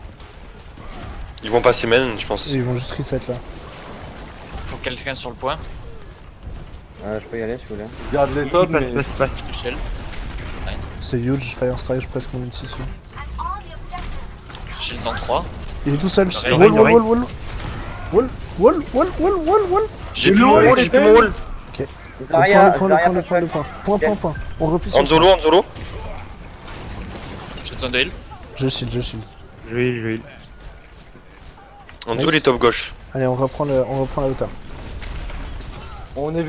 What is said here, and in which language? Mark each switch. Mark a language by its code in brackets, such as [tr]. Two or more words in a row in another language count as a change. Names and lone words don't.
[fr] ils vont passer main, je pense. Ils vont juste reset là. Faut quelqu'un sur le point. Je peux y aller si vous voulez. Garde les Il tops, passe, mais. passe, passe. Michel. C'est huge, Fire Strike, je presque mon ulti dessus. Michel dans 3. Il est tout seul. Rein, Wall, Rein, [en] wall, wall, wall. Wall, wall, wall, wall, wall, wall. [fr] J'ai plus mon rôle, j'ai plus mon rôle. Zarya, Point, Zarya, le point. Point, point, point. On replie sur le Anzolo, Anzolo. J'ai besoin de heal. point. Je shield, je shield. Je vais. Anzolo, il est top gauche. Allez, on reprend la hauteur. On évite de